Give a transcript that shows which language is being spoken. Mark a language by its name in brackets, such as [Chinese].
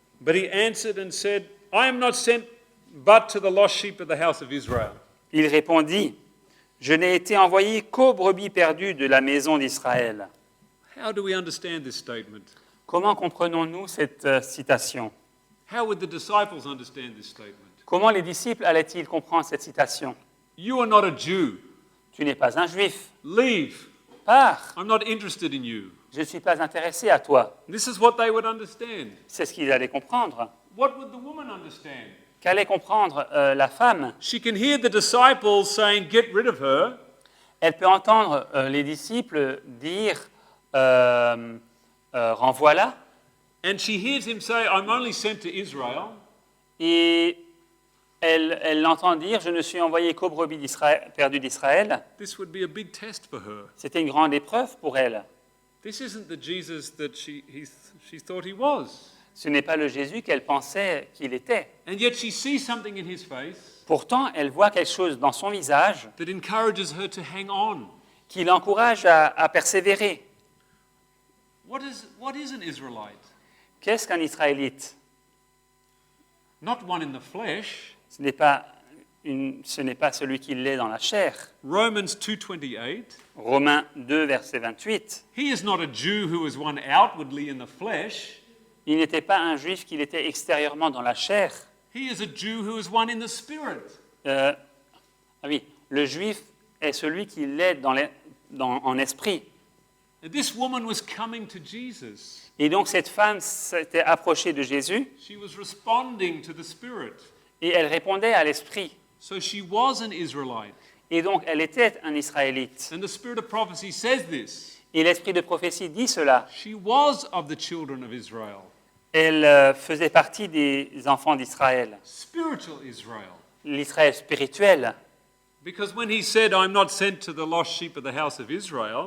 [English] But he answered and said, I am not sent but to the lost sheep of the house of Israel. [French] il répondit, « Je n'ai été envoyé qu'aux brebis perdues de la maison d'Israël. [English] How do we understand this statement? » [French] Comment comprenons-nous cette citation? [English] How would the disciples understand this statement? [French] Comment les disciples allaient-ils comprendre cette citation? [English] You are not a Jew. [French] Tu n'es pas un juif. [English] Leave. [French] Pars. [English] I'm not interested in you. [French] Je ne suis pas intéressé à toi. [English] This is what they would understand. [French] C'est ce qu'ils allaient comprendre. [English] What would the woman understand? [French] Qu'allait comprendre la femme? [English] She can hear the disciples saying, get rid of her. [French] Elle peut entendre les disciples dire renvoie-la, [English] And she hears him say, I'm only sent to Israel. [French] et elle l'entend dire je ne suis envoyé qu'aux brebis perdues d'Israël. [English] This would be a big test for her. [French] C'était une grande épreuve pour elle. [English] This isn't the Jesus that she thought he was. [French] Ce n'est pas le Jésus qu'elle pensait qu'il était. [English] And yet she sees something in his face [French] Pourtant, elle voit quelque chose dans son visage [English] that encourages her to hang on. [French] qui l'encourage à persévérer. [English] What is an Israelite? [French] Qu'est-ce qu'un Israélite? [English] Not one in the flesh. [French] Ce n'est pas celui qui l'est dans la chair. [English] Romans 2:28. [French] Romains 2, verset 28. [English] He is not a Jew who is one outwardly in the flesh. [French] Il n'était pas un juif qu'il était extérieurement dans la chair. [English] He is a Jew who is one in the spirit. [French] Oui, le juif est celui qui l'est en esprit. [English] And this woman was coming to Jesus. [French] Et donc cette femme s'était approchée de Jésus [English] She was responding to the spirit. [French] et elle répondait à l'esprit. [English] So she was an Israelite. [French] Et donc elle était un Israélite. [English] And the spirit of prophecy says this. [French] Et l'esprit de prophétie dit cela. [English] She was of the children of Israel. [French] Elle faisait partie des enfants d'Israël, [English] Spiritual Israel. [French] l'Israël spirituel. [English] Because when he said, I'm not sent to the lost sheep of the house of Israel,